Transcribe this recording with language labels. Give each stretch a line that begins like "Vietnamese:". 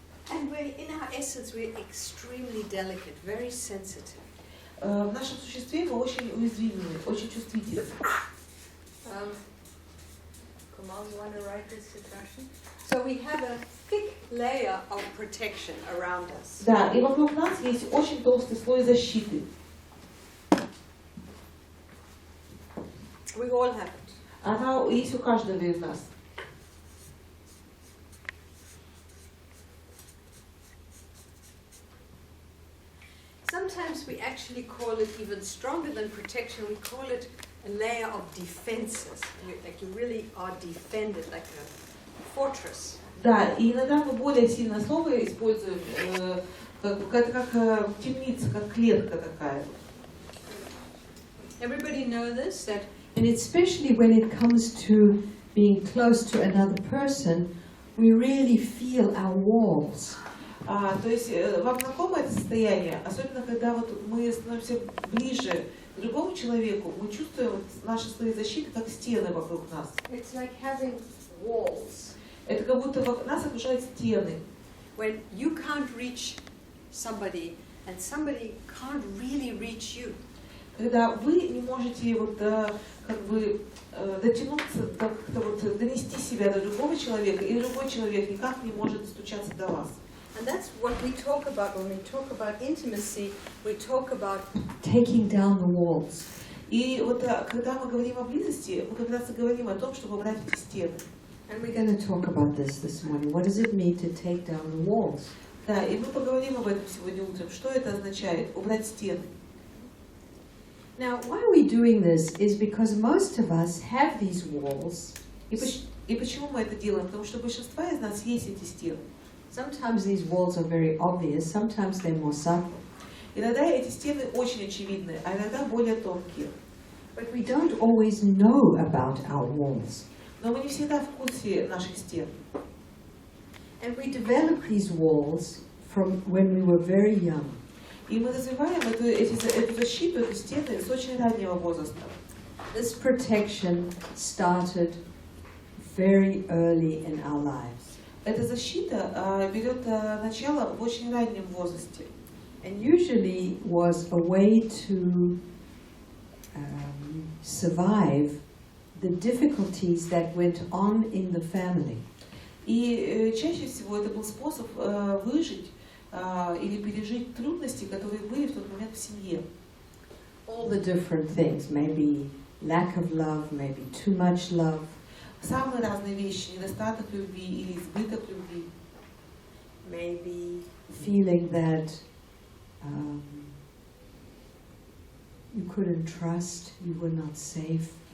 English: And in our essence, we're extremely delicate, very sensitive.
Russian: В нашем существе мы очень уязвимы, очень чувствительны.
English: Kamal, you want to write this introduction? So we have a thick layer of protection around us.
Russian: Да, и вокруг нас есть очень толстый слой защиты.
English: We all have it.
Russian: Она есть у каждого из нас.
English: Sometimes we actually call it even stronger than protection. We call it a layer of defenses. Like you really are defended, like a fortress.
Russian: Да, и иногда мы более сильное слово используем, как темница, как клетка такая.
English: Everybody know this, and especially when it comes to being close to another person, we really feel our walls.
Russian: То есть вам знакомо это состояние, особенно когда вот мы становимся ближе Другому человеку мы чувствуем вот наши слои защиты как стены вокруг нас.
English: It's like having walls.
Russian: Это как будто нас окружают стены.
English: When you can't reach somebody and somebody can't really reach you.
Russian: Когда вы не можете вот как бы дотянуться, как-то вот донести себя до другого человека, и другой человек никак не может достучаться до вас.
English: And that's what we talk about when we talk about intimacy. We talk about taking down the walls.
Russian: И вот когда мы говорим о близости, мы как раз и говорим о том, чтобы убрать эти стены.
English: And we're going to talk about this morning. What does it mean to take down the walls?
Russian: Да, и мы поговорим об этом сегодня утром. Что это означает? Убрать стены.
English: Now, why are we doing this is because most of us have these walls.
Russian: И почему мы это делаем? Потому что большинство из нас есть эти стены.
English: Sometimes these walls are very obvious, sometimes they're more subtle.
Russian: Иногда эти стены очень очевидны, а иногда более тонкие.
English: But we don't always know about our walls.
Russian: Но мы не всегда в курсе наших стен.
English: And we develop these walls from when we were very young.
Russian: И мы развиваем эту защиту, эту стену с очень раннего возраста.
English: This protection started very early in our lives.
Russian: Эта защита берет начало в очень раннем возрасте.
English: And usually was a way to survive the difficulties that went on in the family.
Russian: И чаще всего это был способ выжить или пережить трудности, которые были в тот момент в семье.
English: All the different things, maybe lack of love, maybe too much love.
Russian: Самые разные вещи, недостаток любви или избыток любви.
English: Maybe feeling that you couldn't trust, you were not safe.